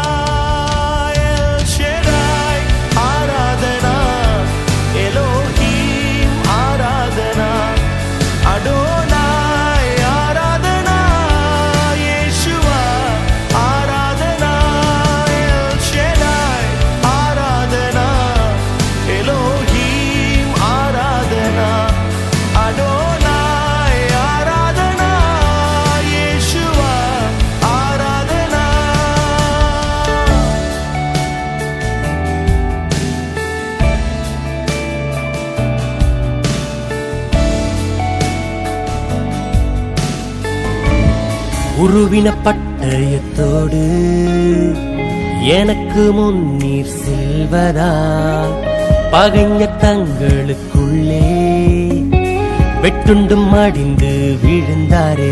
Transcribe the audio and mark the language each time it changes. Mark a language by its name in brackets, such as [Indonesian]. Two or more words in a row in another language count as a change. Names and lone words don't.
[Telugu] ఎల్ షెడాయ్ ఆరాధనా, ఎలోహీం ఆరాధనా, అడోనాయ్ ఆరాధనా, యేషువా ఆరాధనా. ఎల్ షెడాయ్ ఆరాధనా, ఎలోహీం ఆరాధనా, అడోనాయ్ ఆరాధనా, యేషువా ఆరాధనా. [Tamil] உருவின பட்டயத்தோடு எனக்கு முன்னீர் செல்வதா, பகைஞ தங்களுக்குள்ளே வெட்டுண்டும் மடிந்து விழுந்தாரே.